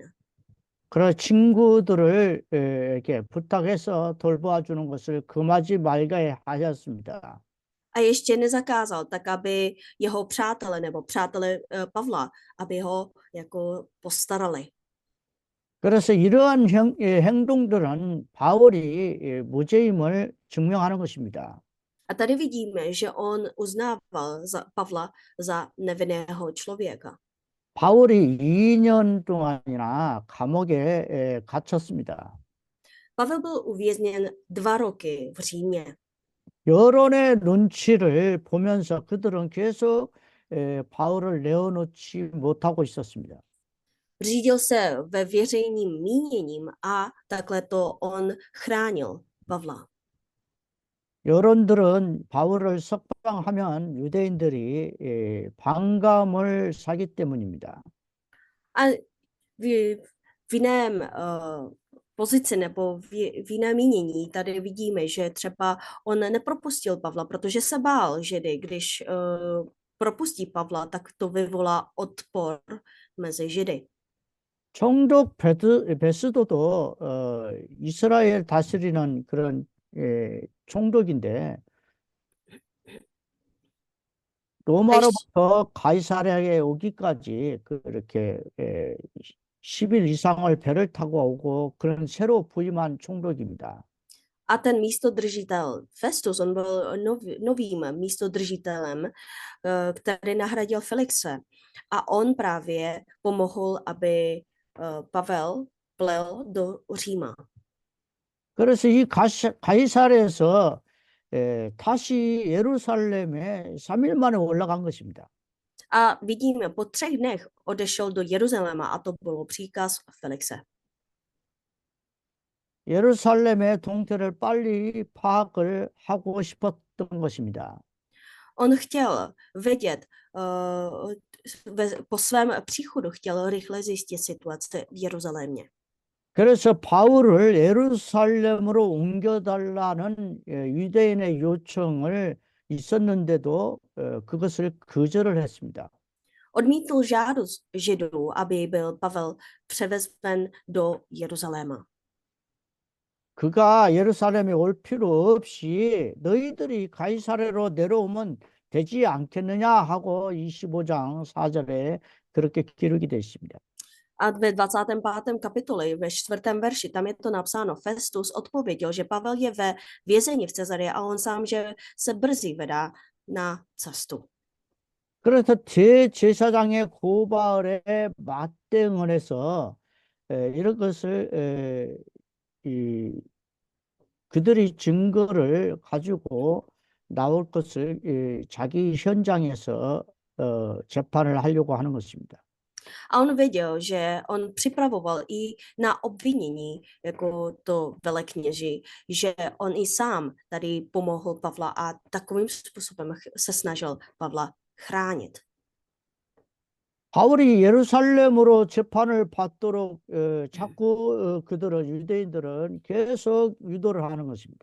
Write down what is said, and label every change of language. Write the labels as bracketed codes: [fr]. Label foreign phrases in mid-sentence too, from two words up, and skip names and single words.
[ko] 그런 친구들을 이렇게 부탁해서 돌보아 주는 것을 금하지 말게 하셨습니다. [cs] A ještě nezakázal, tak aby jeho přátelé nebo přátelé Pavla, aby ho jako postarali. [ko] 그래서 이러한 행동들은 바울이 무죄임을 증명하는 것입니다. [cs] A tady vidíme, že on uznával Pavla za nevinného člověka. [ko] 바울이 2년 동안이나 감옥에 갇혔습니다. [cs] Pavel byl uvězněn 2 roky v Římě. [ko] 여론의 눈치를 보면서 그들은 계속 바울을 내어놓지 못하고 있었습니다. [cs] Řídil se ve veřejným míněním a takhle to on chránil Pavla. [ko] 여론들은 바울을 석방하면 유대인들이 반감을 사기 때문입니다. [cs] A v jiném pozici nebo v jiném mínění tady vidíme, že třeba on nepropustil Pavla, protože se bál Židy. Když propustí Pavla, tak to vyvolá odpor mezi Židy. [ko] 총독 베스도도 이스라엘 다스리는 그런 총독인데 로마로부터 가이사랴에 오기까지 그렇게 10일 이상을 배를 타고 오고 그런 새로 부임한 총독입니다. [cs] A ten místodržitel Festus, on byl novým místodržitelem, který nahradil Felixe. A on právě pomohl, aby Pavel plel do Říma. [ko] 그래서 이 가이사랴에서 다시 예루살렘에 3일 만에 올라간 것입니다. [cs] A vidíme, po 3 dnech odešel do Jeruzaléma a to bylo příkaz Felixe. [ko] 예루살렘의 동태를 빨리 파악을 하고 싶었던 것입니다. [cs] On chtěl vědět, po svém příchodu chtěl rychle zjistit situaci v Jeruzalémě. [ko] 그래서 바울을 예루살렘으로 옮겨달라는 유대인의 요청을 있었는데도 그것을 거절을 했습니다. [cs] Odmítl žádost Židů, aby byl Pavel převezen do Jeruzaléma. [ko] 그가 예루살렘에 올 필요 없이 너희들이 가이사랴로 내려오면 되지 않겠느냐 하고 25장 4절에 그렇게 기록이 되어 있습니다. [cs] A ve 25. kapitoli, ve 4. verši, tam je to napsáno, Festus odpověděl, že Pavel je ve vězení v Cezaře a on sám, že se brzy vydá na cestu. [ko] 그래서 대제사장의 고발에 맞대응을 해서 이런 것을 그들이 증거를 가지고 나올 것을 자기 현장에서 재판을 하려고 하는 것입니다. [cs] A on věděl, že on připravoval i na obvinění jako to velekněži, že on i sám tady pomohl Pavla a takovým způsobem se snažil Pavla chránit. [ko] 바울이 예루살렘으로 재판을 받도록 자꾸 그들은 유대인들은 계속 유도를 하는 것입니다.